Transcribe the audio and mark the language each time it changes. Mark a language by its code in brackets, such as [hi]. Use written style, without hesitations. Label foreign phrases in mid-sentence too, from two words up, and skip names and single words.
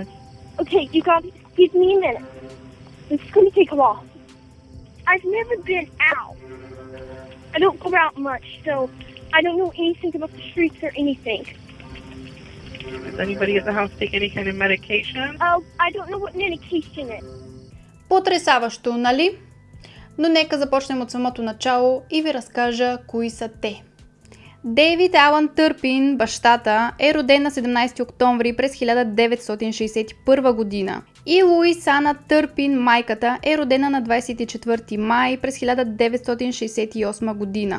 [en] Okay, you gotta give me a minute. This is gonna take a while. I've never been out. I don't go out much, so I don't know anything about the streets or anything. Does anybody at the house take any kind of medication? Oh, I don't know what medication is. [bg] Потресаващо, нали? Но нека започнем от самото начало и ви разкажа кои са те. Дейвид Алън Търпин, бащата, е роден на 17 октомври през 1961 година. И Луис Ана Търпин, майката, е родена на 24 май през 1968 година.